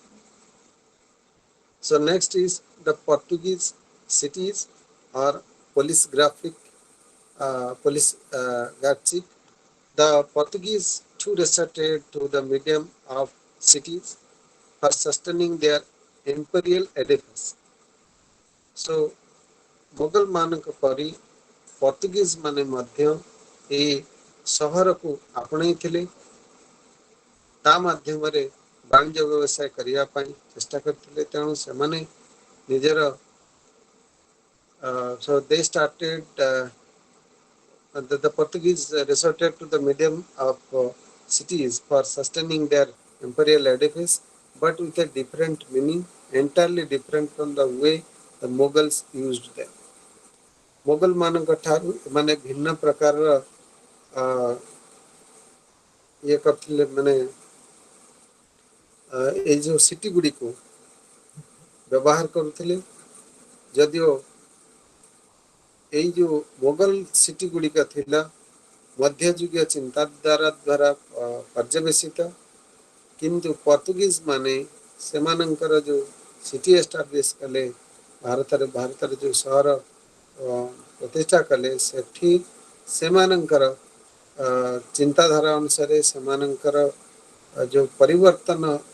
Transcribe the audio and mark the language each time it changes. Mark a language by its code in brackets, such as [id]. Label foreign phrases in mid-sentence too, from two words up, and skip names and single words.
[en] So next is the Portuguese cities or police graphic police graphic. The Portuguese too resorted to the medium of cities for sustaining their imperial edifice. [or] So Mughal ମାନଙ୍କ pari Portuguese ମାନେ ମଧ୍ୟ ଏହି ସହରକୁ ଆପଣେଇଥିଲେ, ତା ମାଧ୍ୟମରେ ବାଣିଜ୍ୟ ବ୍ୟବସାୟ କରିବା ପାଇଁ ଚେଷ୍ଟା କରିଥିଲେ। ତେଣୁ ସେମାନେ ନିଜର [en] so they started the Portuguese resorted to the medium of cities for sustaining their imperial edifice, but with a different meaning, entirely different from the way the Mughals used them. [or] Mughal ମାନଙ୍କ ଠାରୁ ମାନେ ଭିନ୍ନ ପ୍ରକାରର ଇଏ କରିଥିଲେ, ମାନେ ଏଇ ଯେଉଁ ସିଟି ଗୁଡ଼ିକୁ ବ୍ୟବହାର କରୁଥିଲେ। ଯଦିଓ ଏଇ ଯେଉଁ ମୋଗଲ ସିଟି ଗୁଡ଼ିକ ଥିଲା ମଧ୍ୟଯୁଗୀୟ ଚିନ୍ତାଧାରା ଦ୍ୱାରା ପର୍ଯ୍ୟବେସିତ, କିନ୍ତୁ ପର୍ତ୍ତୁଗୀଜ ମାନେ ସେମାନଙ୍କର ଯେଉଁ [en] city establish [or] କଲେ, ଭାରତରେ ଯେଉଁ ସହର ପ୍ରତିଷ୍ଠା କଲେ, ସେଠି ସେମାନଙ୍କର ଚିନ୍ତାଧାରା ଅନୁସାରେ ସେମାନଙ୍କର ଯେଉଁ ପରିବର୍ତ୍ତନ